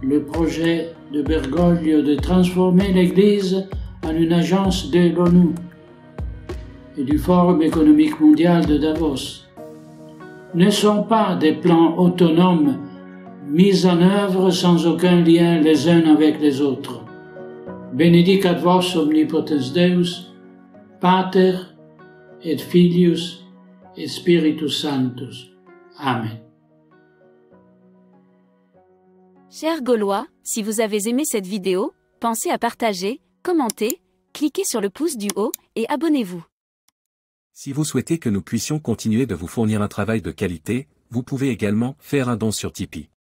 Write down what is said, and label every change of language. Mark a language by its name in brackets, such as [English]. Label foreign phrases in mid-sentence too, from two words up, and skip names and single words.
[French] le projet de Bergoglio de transformer l'Église en une agence de l'ONU et du Forum économique mondial de Davos ne sont pas des plans autonomes mis en œuvre sans aucun lien les uns avec les autres. [Latin] Benedicat vos omnipotens Deus, Pater et Filius et Spiritus Sanctus. Amen. [French] Chers Gaulois, si vous avez aimé cette vidéo, pensez à partager, commenter, cliquez sur le pouce du haut et abonnez-vous. Si vous souhaitez que nous puissions continuer de vous fournir un travail de qualité, vous pouvez également faire un don sur Tipeee.